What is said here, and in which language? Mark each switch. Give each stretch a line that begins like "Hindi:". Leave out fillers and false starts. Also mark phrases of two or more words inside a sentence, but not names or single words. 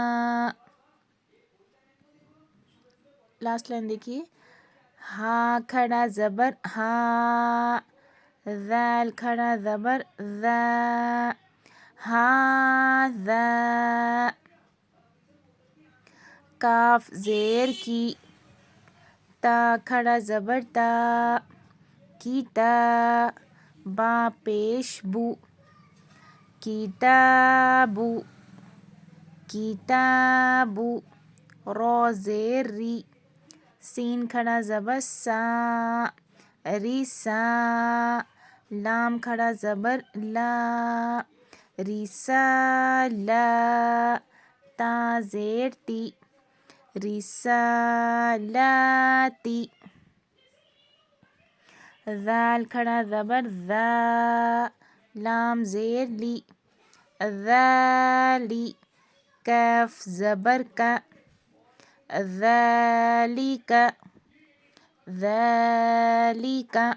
English: last line
Urdu: دیکھیے، ہا کھڑا زبر ہا، ذال کھڑا زبر ذا، ہاذا. کاف زیر کی، تا کھڑا زبر تا، کیتا، با پیش بو، کتابو، کتابو. را زیر ری، سین کھڑا زبر سا، ریسا، لام کھڑا زبر لا، رسالہ، تا زیر تی، رسالاتی. ذال کھڑا زبر ذا، لام زیر لی، ذالی. کاف زبر کا، ذالک، ذالک.